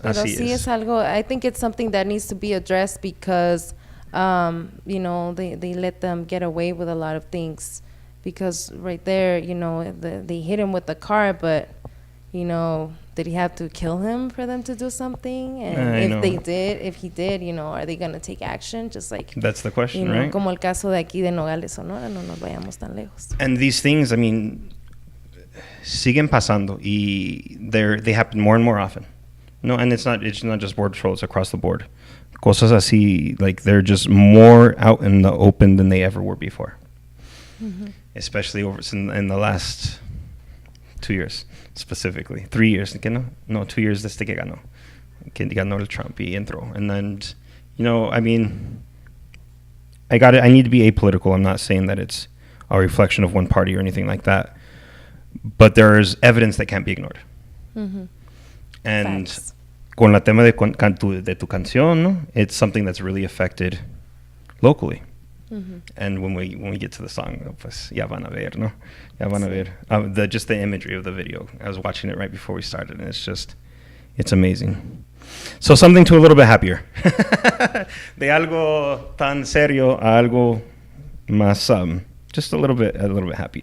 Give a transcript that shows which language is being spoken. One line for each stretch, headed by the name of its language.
Spanish: Pero sí es algo,
English: I think it's something that needs to be addressed because, they let them get away with a lot of things. Because right there, they hit him with the car, but, did he have to kill him for them to do something? And if he did, are they going to take action? Just like... That's the question, right?
Spanish: Como el caso de aquí de Nogales, Sonora, no nos vayamos tan lejos.
English: And these things, I mean,
Spanish: siguen pasando, y
English: they happen more and more often. No, and it's not just Border Patrol, it's across the board.
Spanish: Cosas así,
English: like they're just more out in the open than they ever were before. Mm-hmm. Especially in the last 2 years, specifically. 3 years, no, 2 years
Spanish: desde que ganó el Trump y entró.
English: And then, I mean, I need to be apolitical. I'm not saying that it's a reflection of one party or anything like that. But there's evidence that can't be ignored. Mm-hmm. And Facts.
Spanish: Con la tema de tu canción, ¿no?
English: It's something that's really affected locally. Mm-hmm. And when we get to the song,
Spanish: pues ya van a ver, ¿no? Ya van a ver.
English: Just the imagery of the video. I was watching it right before we started, and it's amazing. So something to a little bit happier.
Spanish: De algo tan serio a algo más,
English: just a little bit happy.